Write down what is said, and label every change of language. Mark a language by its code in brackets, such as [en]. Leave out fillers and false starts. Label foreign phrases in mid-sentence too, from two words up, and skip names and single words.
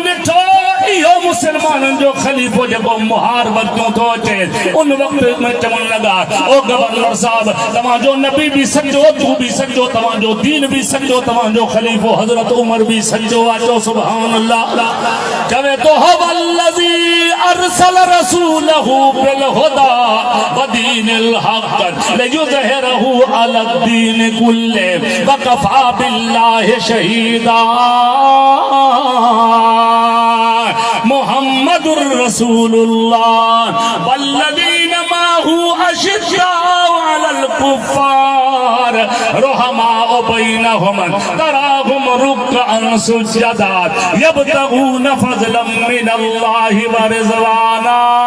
[sd] ॾिठो इहो मुसलमाननि जो ख़लीफ़ो जेको मुहार वरितो थो अचे उन वक़्त में चवण लॻा ओ गवर्नर साहब तव्हांजो नबी बि सचो तू बि सचो तव्हांजो दीन बि सचो तव्हांजो ख़लीफ़ो हज़रत उमर बि सचो आहे चओ [ar] سبحان الله [sd] चवे तो [ar] هو الذي أرسل رسوله بالهدى و دين الحق ليظهره على الدين كله و كفى بالله شهيدا محمد رسول الله والذين معه أشداء على الكفار رحماء بينهم تراهم ركعا سجدا يبتغون فضلا من الله و رضوانا